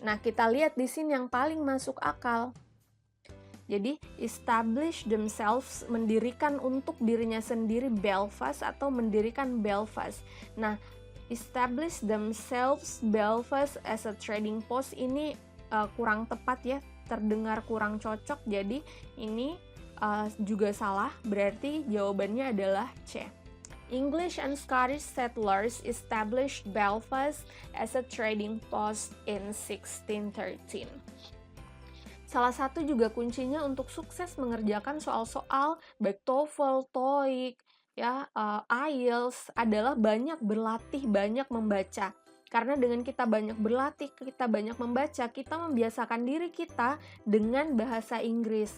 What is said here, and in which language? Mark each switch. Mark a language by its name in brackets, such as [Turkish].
[Indonesian] Nah, kita lihat di sini yang paling masuk akal. Jadi, [English] establish themselves, [Indonesian] mendirikan untuk dirinya sendiri Belfast atau mendirikan Belfast. Nah, [English] establish themselves Belfast as a trading post [Indonesian] ini kurang tepat ya, terdengar kurang cocok. Jadi, ini juga salah, berarti jawabannya adalah C. [English] English and Scottish settlers established Belfast as a trading post in 1613. [Indonesian] Salah satu juga kuncinya untuk sukses mengerjakan soal-soal baik TOEFL, TOEIC, ya, IELTS adalah banyak berlatih, banyak membaca. Karena dengan kita banyak berlatih, kita banyak membaca, kita membiasakan diri kita dengan bahasa Inggris.